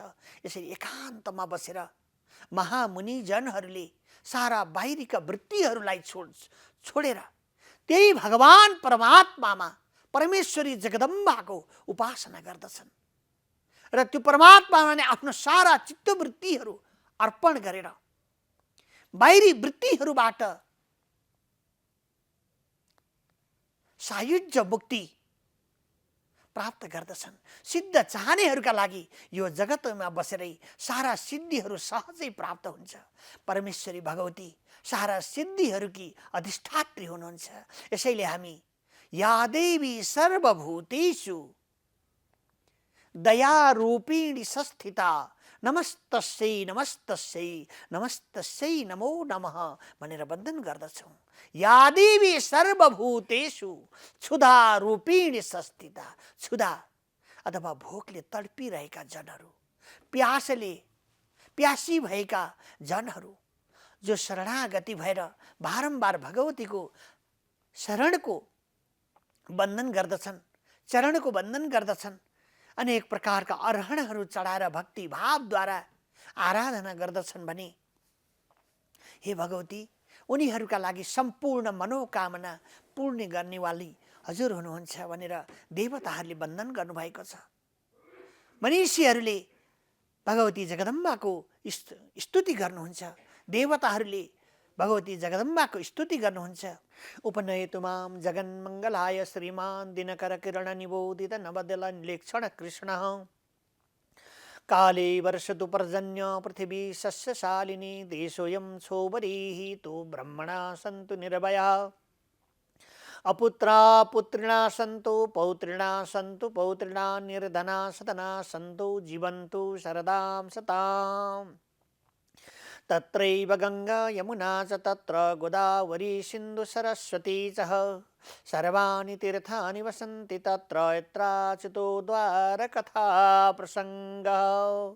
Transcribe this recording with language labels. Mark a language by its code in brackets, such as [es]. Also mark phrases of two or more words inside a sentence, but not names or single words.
[ne] यसरी एकान्तमा बसेर महामुनि जनहरूले सारा बाहिरीका वृत्तिहरूलाई छोडेर त्यही भगवान परमात्मामा परमेश्वरी जगदम्बाको उपासना गर्दछन् र त्यो परमात्मामा नै आफ्नो सारा चित्तवृत्तिहरू अर्पण गरेर बाहिरी वृत्तिहरूबाट सायुज्य मुक्ति प्राप्त गर्दछन्। सिद्ध चाहनेहरूका लागि यो जगतमा बसेरै सारा सिद्धिहरू सहजै प्राप्त हुन्छ। परमेश्वरी भगवती सारा सिद्धिहरूकी अधिष्ठात्री हुनुहुन्छ। यसैले हामी [sa] या देवी सर्वभूतेषु दयारूपिणी संस्थिता नमस्तस्यै नमस्तस्यै नमस्तस्यै नमो नमः [ne] भनेर वन्दन गर्दछौँ। [sa] या देवी सर्वभूतेषु क्षुधा रूपिणी संस्थिता, [ne] क्षुधा अथवा भोकले तडपिरहेका जनहरू, प्यासी भएका जनहरू जो शरणागति भएर बारम्बार भगवतीको शरणको वन्दन गर्दछन्, चरणको वन्दन गर्दछन्, अनेक प्रकारका अर्हणहरू चढाएर भक्ति भावद्वारा आराधना गर्दछन् भने हे भगवती, उनीहरूका लागि सम्पूर्ण मनोकामना पूर्ण गर्नेवाली हजुर हुनुहुन्छ भनेर देवताहरूले वन्दन गर्नुभएको छ। मनीषीहरूले भगवती जगदम्बाको स्तुति गर्नुहुन्छ, देवताहरूले भगवती जगदम्बाको स्तुति गर्नुहुन्छ। [sa] उपनयतु मां जगन्मङ्गलाय श्रीमान् दिनकर किरण निबोधित नवदल निलेक्षण कृष्णः काले वर्षतु पर्जन्य पृथिवी सस्यशालिनी देशोऽयं सोबरीः तु ब्रह्मणा सन्तु निर्भया अपुत्रा पुत्रिणा सन्तु पौत्रिणा सन्तु पौत्रिणा निर्धना सतना सन्तु जीवन्तु शरदां सताम् तत्रैव गंगा यमुना च तत्र गोदावरी सिन्धु सरस्वती च सर्वाणि तीर्थानि वसन्ति तत्र यत्राच्युतो द्वारकथा प्रसङ्गः।